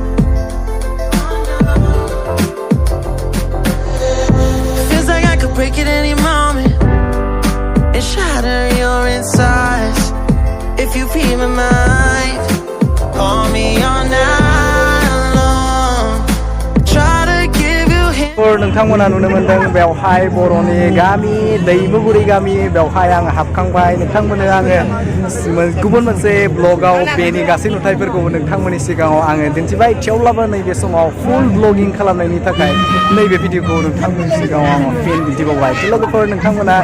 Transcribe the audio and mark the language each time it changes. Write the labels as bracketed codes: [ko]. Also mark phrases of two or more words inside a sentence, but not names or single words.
[en] Feels like I could break at any moment and shatter your insides. If you feel my mind, call me all night long. Try to give you hints. [brx] नोंथांमोना नुनो मोनदों बेवहाय बर'नि गामि दैमुगुरि गामि बेवहाय आं हाबखांबाय नोंथांमोननो आङो गुबुन मोनसे ब्लगाव बेनि गासै नुथायफोरखौ नोंथांमोननि सिगाङाव आङो दिन्थिबाय थेवब्लाबो नैबे समाव फुल ब्लगिं खालामनायनि थाखाय नैबे भिडिअखौ नोंथांमोननि सिगाङाव आङो फिन दिन्थिबावबाय लोगोफोर नोंथांमोना